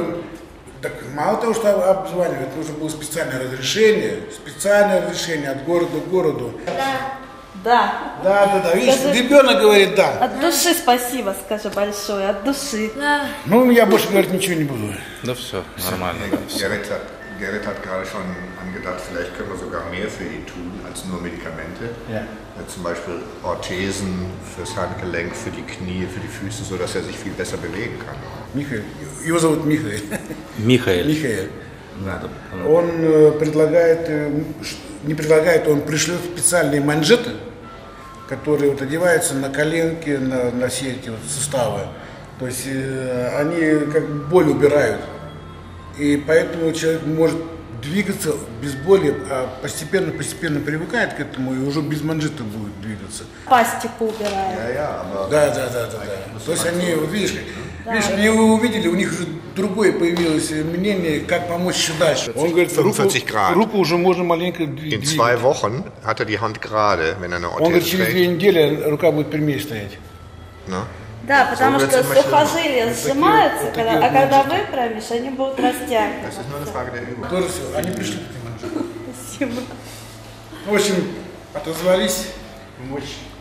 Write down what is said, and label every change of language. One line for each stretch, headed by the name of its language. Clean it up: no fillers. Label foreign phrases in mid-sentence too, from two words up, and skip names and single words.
Russian: Так мало того, что обзванивать, нужно было специальное разрешение от города к городу. Да, видишь, ребенок говорит да. От души спасибо, скажи большое, от души. Да. Ну, я больше говорить ничего не буду. Да все, нормально.
German: Gerrit hat gerade schon angedacht, vielleicht können wir sogar mehr für ihn tun als nur Medikamente. Ja. Zum Beispiel Orthesen fürs Handgelenk, für die Knie, für die Füße, sodass er sich viel besser bewegen kann.
Russian: Михаил. Его зовут Михаил. Михаил. Он предлагает, не предлагает, он пришлет специальные манжеты, которые вот одеваются на коленки, на все эти вот суставы. То есть они как боль убирают. И поэтому человек может двигаться без боли, а постепенно привыкает к этому и уже без манжета будет двигаться. Пластику убирают. Да. То есть они, вот видишь, они его увидели, у них уже другое появилось мнение, как помочь дальше. Он говорит,
German: 45 Grad.
Russian: Руку уже можно маленько двигать.
German: In 2 Wochen hat die Hand gerade, wenn eine
Russian: Он говорит, через 2 недели рука будет прямее стоять. No? Да, потому что сухожилия сжимаются, а когда выпрямишь, они будут растягиваться. Тоже все, они пришли к этому. Спасибо. В общем, отозвались помочь.